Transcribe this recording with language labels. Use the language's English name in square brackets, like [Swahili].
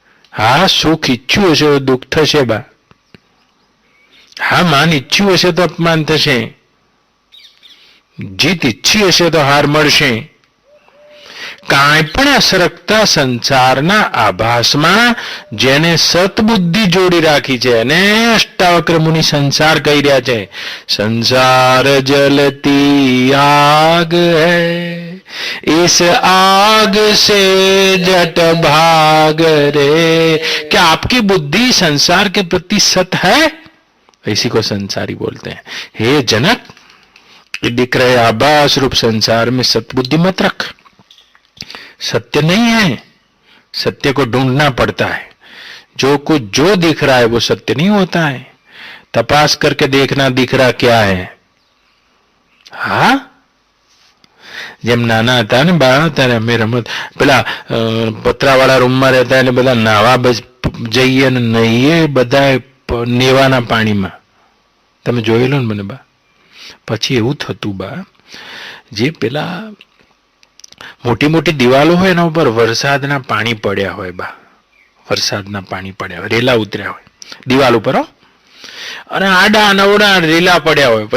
[Gujarati] હા, સુખ ઈચ્છ્યું હશે તો દુઃખ થશે બા. હા, માન ઈચ્છ્યું હશે તો અપમાન થશે. જીત ઈચ્છી હશે તો હાર મળશે. કાંઈ પણ અસરકતા સંસારના આભાસમાં જેને સતબુદ્ધિ જોડી રાખી છે અને અષ્ટાવક્ર મુનિ સંસાર કહી રહ્યા છે. [Hindi] સંસાર જલતી આગ હૈ, इस आग से जट भाग रे. क्या आपकी बुद्धि संसार के प्रति सत है? इसी को संसारी बोलते हैं. हे जनक, दिख रहे आभास रूप संसार में सतबुद्धि मत रख. सत्य नहीं है, सत्य को ढूंढना पड़ता है. जो कुछ जो दिख रहा है वो सत्य नहीं होता है. तपास करके देखना दिख रहा क्या है. [Gujarati] હા, જેમ નાના હતા ને બા, ત્યારે અમે રમત પેલા પતરાવાળા રૂમમાં રહેતા એટલે બધા નાવા જઈએ ને નહીએ બધા નેવાના પાણીમાં. તમે જોયેલો ને મને બા. પછી એવું થતું બા, જે પેલા મોટી મોટી દિવાલો હોય એના ઉપર વરસાદના પાણી પડ્યા હોય બા, વરસાદના પાણી પડ્યા હોય, રેલા ઉતર્યા હોય દિવાલ ઉપર, હો, અને આડા નવડા રેલા પડ્યા હોય.